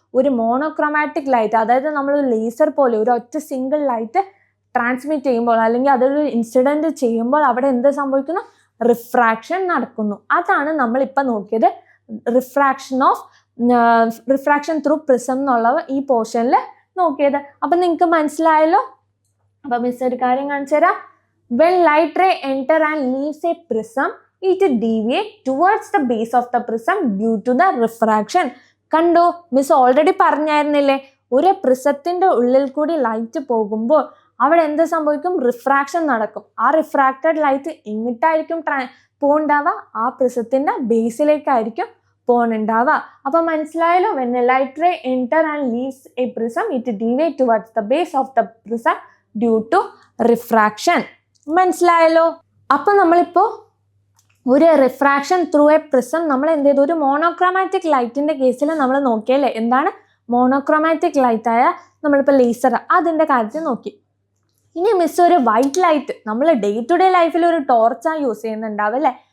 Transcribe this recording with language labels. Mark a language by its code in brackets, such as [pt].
[ml] ഒരു monochromatic light, അതായത് നമ്മൾ ലേസർ പോലെ ഒരു ഒറ്റ സിംഗിൾ ലൈറ്റ് ട്രാൻസ്മിറ്റ് ചെയ്യുമ്പോൾ അല്ലെങ്കിൽ അതൊരു ഇൻസിഡന്റ് ചെയ്യുമ്പോൾ അവിടെ എന്ത് സംഭവിക്കുന്നു? റിഫ്രാക്ഷൻ നടക്കുന്നു. അതാണ് നമ്മൾ ഇപ്പൊ നോക്കിയത്, refraction of refraction through prism എന്നുള്ള ഈ പോർഷനിൽ നോക്കിയത്. അപ്പം നിങ്ങൾക്ക് മനസ്സിലായല്ലോ. അപ്പം മിസ് ഒരു കാര്യം കാണിച്ചു തരാം. [en] When light ray enter and leaves a prism, it deviates towards the base of the prism due to the refraction. [ml] കണ്ടോ, മിസ് ഓൾറെഡി പറഞ്ഞായിരുന്നില്ലേ, ഒരു പ്രിസത്തിന്റെ ഉള്ളിൽ കൂടി ലൈറ്റ് പോകുമ്പോൾ അവിടെ എന്ത് സംഭവിക്കും? റിഫ്രാക്ഷൻ നടക്കും. ആ റിഫ്രാക്റ്റഡ് ലൈറ്റ് എങ്ങിട്ടായിരിക്കും പോണ്ടാവുക? ആ പ്രിസത്തിന്റെ ബേസിലേക്കായിരിക്കും പോണുണ്ടാവുക. അപ്പൊ മനസ്സിലായല്ലോ. [en] when a light ray enter and leaves a prism, it deviates towards the base of the prism due to refraction. [ml] മനസ്സിലായല്ലോ. അപ്പൊ നമ്മളിപ്പോ ഒരു റിഫ്രാക്ഷൻ ത്രൂ എ പ്രിസം നമ്മൾ എന്ത് ചെയ്തു? ഒരു മോണോക്രോമാറ്റിക് ലൈറ്റിന്റെ കേസിൽ നമ്മൾ നോക്കിയല്ലേ. എന്താണ് മോണോക്രോമാറ്റിക് ലൈറ്റ് ആയ നമ്മളിപ്പോൾ ലേസർ, അതിന്റെ കാര്യത്തിൽ നോക്കി. ഇനി മിസ് ഒരു വൈറ്റ് ലൈറ്റ്, നമ്മൾ ഡേ ടു ഡേ ലൈഫിൽ ഒരു ടോർച്ചാണ് യൂസ് ചെയ്യുന്നുണ്ടാവും അല്ലേ.